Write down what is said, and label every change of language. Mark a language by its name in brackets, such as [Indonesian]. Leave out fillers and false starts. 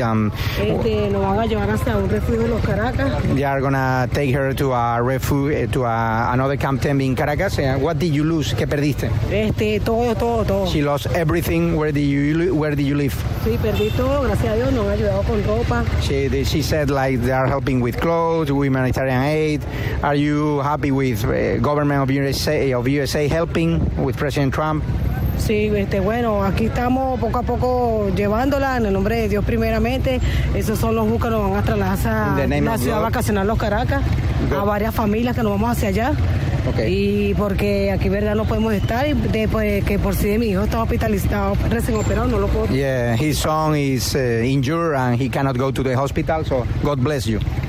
[Spanish] Lo van a llevar hasta un refugio en los Caracas. [English] They are going to take her to a refugio, to another camp tent in Caracas. What did you lose? [Spanish] ¿Qué perdiste? Todo. [English] She lost everything. Where did you live? [Spanish] Sí, perdí todo. Gracias a Dios, nos han ayudado con ropa. [English] She said, like, they are helping with clothes, humanitarian aid. Are you happy with government of USA helping with President Trump? [Spanish] Sí, bueno, aquí estamos poco a poco llevándola en el nombre de Dios primeramente. Esos son los buques que nos van a trasladar a la ciudad vacacional Los Caracas, a varias familias que nos vamos hacia allá. Okay. Y porque aquí, verdad, no podemos estar, y después que por si sí de mi hijo está hospitalizado, recién operado, no lo puedo. [English] Yeah, his son is injured and he cannot go to the hospital, so God bless you.